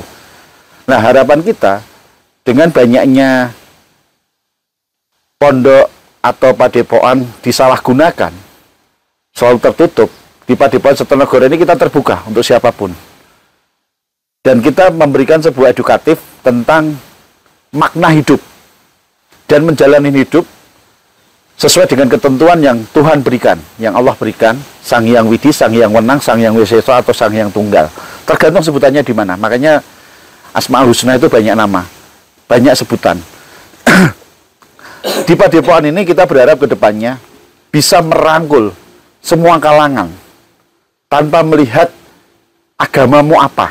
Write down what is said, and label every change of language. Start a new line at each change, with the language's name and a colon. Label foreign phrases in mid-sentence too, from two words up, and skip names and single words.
Indonesian: Nah, harapan kita dengan banyaknya pondok atau padepokan disalahgunakan, selalu tertutup, di Padepokan Setonegoro ini kita terbuka untuk siapapun. Dan kita memberikan sebuah edukatif tentang makna hidup dan menjalani hidup sesuai dengan ketentuan yang Tuhan berikan, yang Allah berikan, Sang Hyang Widi, Sang Hyang Wenang, Sang Hyang Wiseso atau Sang Hyang Tunggal. Tergantung sebutannya di mana. Makanya Asmaul Husna itu banyak nama, banyak sebutan. Di Padepokan ini kita berharap ke depannya bisa merangkul semua kalangan tanpa melihat agamamu apa.